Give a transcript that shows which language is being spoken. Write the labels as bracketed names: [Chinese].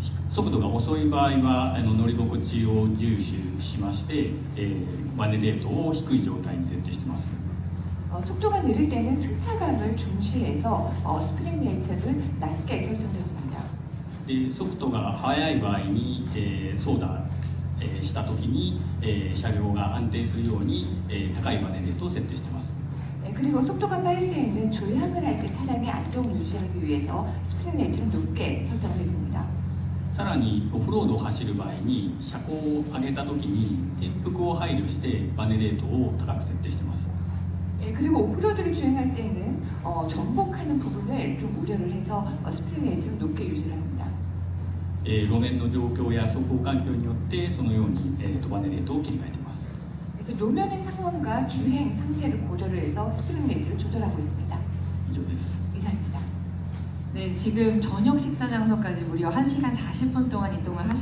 [Japanese] 速度が遅い場合は乗り心地を重視しまして、バネレートを低い状態に設定しています。 [Korean] 속도가 느릴 때는 승차감을 중시해서 스프링 레이트를 낮게 설정됩니다. [Japanese] で速度が速い場合に、操舵したときに、車両が安定するように、高いバネレートを設定しています。 [Korean] 그리고 속도가 빠를 때에는 조향을 할 때 차량의 안정을 유지하기 위해서 스프링 레이트를 높게 설정을 해줍니다. [Japanese] さらにオフロードを走る場合に車高を上げたときに転覆を配慮してバネレートを高く設定しています。 [Korean] 그리고 오프로드를 주행할 때는 전복하는 부분을 좀 우려를 해서 스프링 레이트를 높게 유지를 합니다. [Japanese] 路面の状況や走行環境によってそのように、バネレートを切り替えています。 [Korean] 그래서 노면의 상황과 주행 상태를 고려를 해서 스프링 레이트를 조절하고 있습니다. [Japanese] 以上です。 [Korean] 이상입니다. 네, 지금 저녁 식사 장소까지 무려 1시간 40분 동안 이동을 하셔야